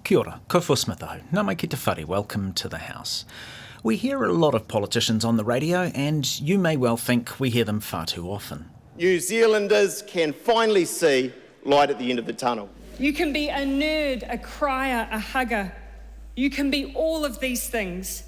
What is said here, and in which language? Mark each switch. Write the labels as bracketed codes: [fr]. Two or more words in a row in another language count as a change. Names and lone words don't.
[mi] Kia ora, ko fusmataho, nā mai ki te whare, [en] welcome to the house. We hear a lot of politicians on the radio, and you may well think we hear them far too often. New Zealanders can finally see light at the end of the tunnel. You can be a nerd, a crier, a hugger. You can be all of these things.